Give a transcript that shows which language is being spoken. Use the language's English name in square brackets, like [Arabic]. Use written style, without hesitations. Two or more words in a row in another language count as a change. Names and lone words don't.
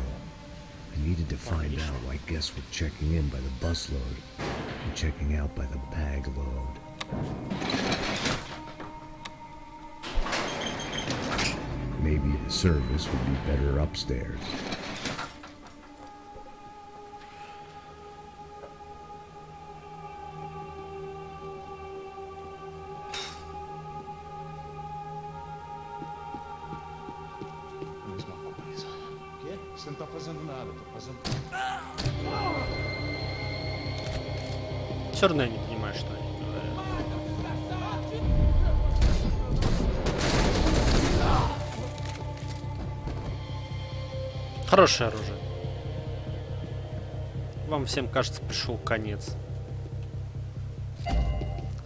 [English] I needed to find out why guests were checking in by the busload and checking out by the bag load. Maybe the service would be better upstairs. [Portuguese] Você não tá fazendo nada, eu tô fazendo... [Russian] Все равно я не понимаю, что они говорят. Хорошее оружие. Вам всем, кажется, пришел конец.